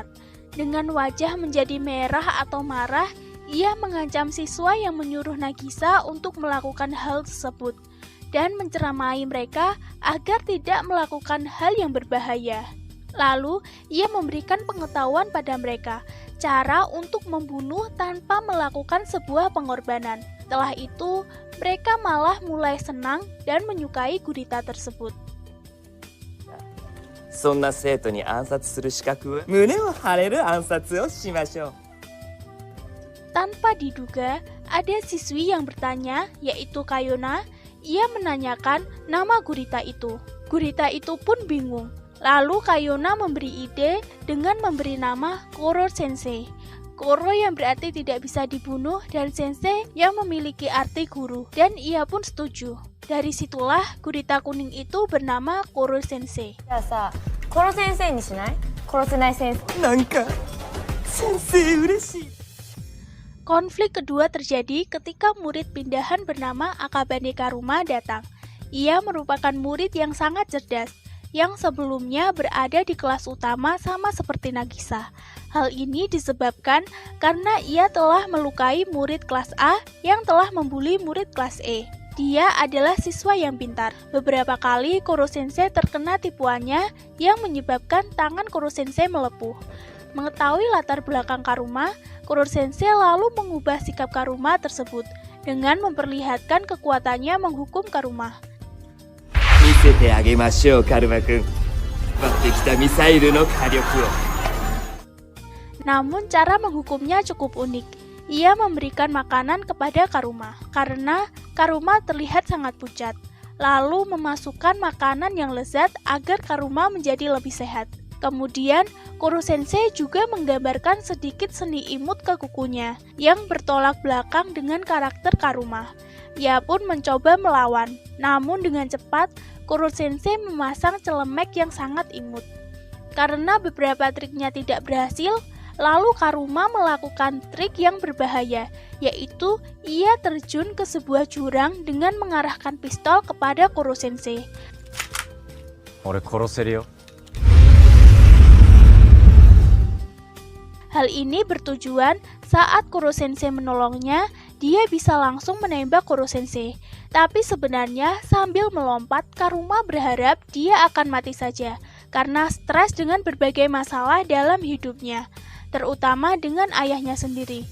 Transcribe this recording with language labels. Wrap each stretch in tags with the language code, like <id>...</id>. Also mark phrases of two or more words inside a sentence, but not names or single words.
<id>Dengan wajah menjadi merah atau marah, ia mengancam siswa yang menyuruh Nagisa untuk melakukan hal tersebut dan menceramai mereka agar tidak melakukan hal yang berbahaya. Lalu, ia memberikan pengetahuan pada mereka, cara untuk membunuh tanpa melakukan sebuah pengorbanan. Setelah itu, mereka malah mulai senang dan menyukai gurita tersebut.</id> <ja>そんな生徒に暗殺する資格は胸を張れる暗殺をしましょう。</ja> <id>Tanpa diduga, ada siswi yang bertanya, yaitu Kayona. Ia menanyakan nama gurita itu. Gurita itu pun bingung. Lalu Kayona memberi ide dengan memberi nama Koro Sensei. Koro yang berarti tidak bisa dibunuh dan Sensei yang memiliki arti guru. Dan ia pun setuju. Dari situlah gurita kuning itu bernama Koro Sensei.</id> <ja>じゃあさ、殺先生にしない？殺せない先生。なんか先生嬉しい。</ja> <id>Konflik kedua terjadi ketika murid pindahan bernama Akabane Karuma datang. Ia merupakan murid yang sangat cerdas, yang sebelumnya berada di kelas utama sama seperti Nagisa. Hal ini disebabkan karena ia telah melukai murid kelas A yang telah membuli murid kelas E. Dia adalah siswa yang pintar. Beberapa kali Koro Sensei terkena tipuannya yang menyebabkan tangan Koro Sensei melepuh. Mengetahui latar belakang Karuma, Koro Sensei lalu mengubah sikap Karuma tersebut dengan memperlihatkan kekuatannya menghukum Karuma.</id> <ja>見せてあげましょう、カルマ君。奪ってきたミサイルの火力を。</ja> <id>Namun cara menghukumnya cukup unik. Ia memberikan makanan kepada Karuma karena Karuma terlihat sangat pucat. Lalu memasukkan makanan yang lezat agar Karuma menjadi lebih sehat. Kemudian, Koro Sensei juga menggambarkan sedikit seni imut ke kukunya yang bertolak belakang dengan karakter Karuma. Ia pun mencoba melawan, namun dengan cepat Koro Sensei memasang celemek yang sangat imut. Karena beberapa triknya tidak berhasil, lalu Karuma melakukan trik yang berbahaya, yaitu ia terjun ke sebuah jurang dengan mengarahkan pistol kepada Koro Sensei.</id> <ja>俺殺せるよ。</ja> <id>Hal ini bertujuan saat Koro Sensei menolongnya, dia bisa langsung menembak Koro Sensei. Tapi sebenarnya sambil melompat, Karuma berharap dia akan mati saja karena stres dengan berbagai masalah dalam hidupnya, terutama dengan ayahnya sendiri.</id>